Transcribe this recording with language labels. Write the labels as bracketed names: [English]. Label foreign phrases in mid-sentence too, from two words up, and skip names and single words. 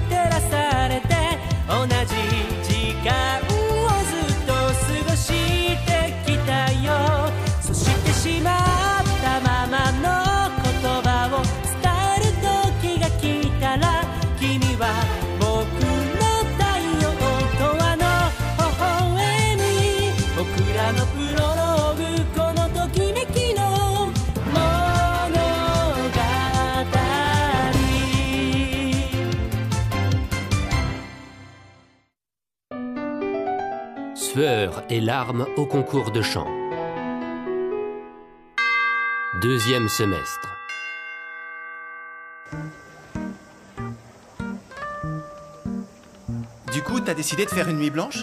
[Japanese] 照らされて同じ時間をずっと過ごしてきたよそしてしまったままの言葉を伝える時が来たら君は僕の太陽とあの微笑み僕らのプロローグこのときめきの物語 [French] Sueur et larmes au concours de chant. Deuxième semestre. Du coup, t'as décidé de faire une nuit blanche?